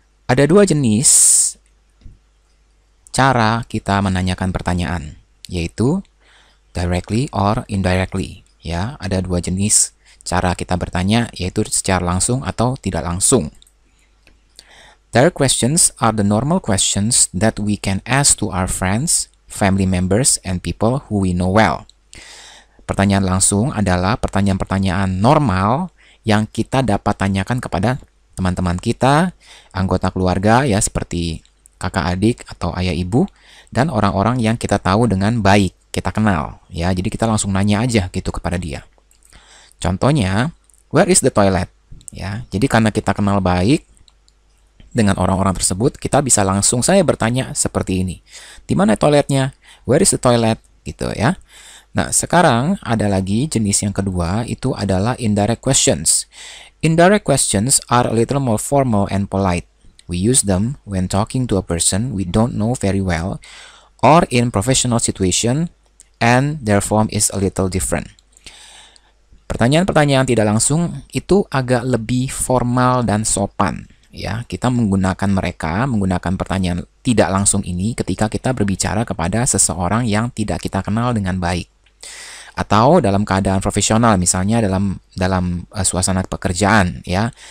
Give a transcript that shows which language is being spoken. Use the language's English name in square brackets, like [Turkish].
[Indonesian] Ada dua jenis cara kita menanyakan pertanyaan, yaitu [English] directly or indirectly. [Indonesian] Ya, ada dua jenis cara kita bertanya, yaitu secara langsung atau tidak langsung. [English] Direct questions are the normal questions that we can ask to our friends, family members, and people who we know well. [Indonesian] Pertanyaan langsung adalah pertanyaan-pertanyaan normal yang kita dapat tanyakan kepada teman-teman kita, anggota keluarga ya seperti kakak adik atau ayah ibu, dan orang-orang yang kita tahu dengan baik, kita kenal ya. Jadi kita langsung nanya aja gitu kepada dia. Contohnya, [English] where is the toilet? [Indonesian] Ya, jadi karena kita kenal baik dengan orang-orang tersebut, kita bisa langsung saya bertanya seperti ini. Di mana toiletnya? [English] Where is the toilet? [Indonesian] Gitu ya. Nah, sekarang ada lagi jenis yang kedua, itu adalah indirect questions. [English] Indirect questions are a little more formal and polite. We use them when talking to a person we don't know very well or in professional situation, and their form is a little different. [Indonesian] Pertanyaan-pertanyaan tidak langsung itu agak lebih formal dan sopan. Ya, kita menggunakan pertanyaan tidak langsung ini ketika kita berbicara kepada seseorang yang tidak kita kenal dengan baik, atau dalam keadaan profesional, misalnya dalam suasana pekerjaan, ya.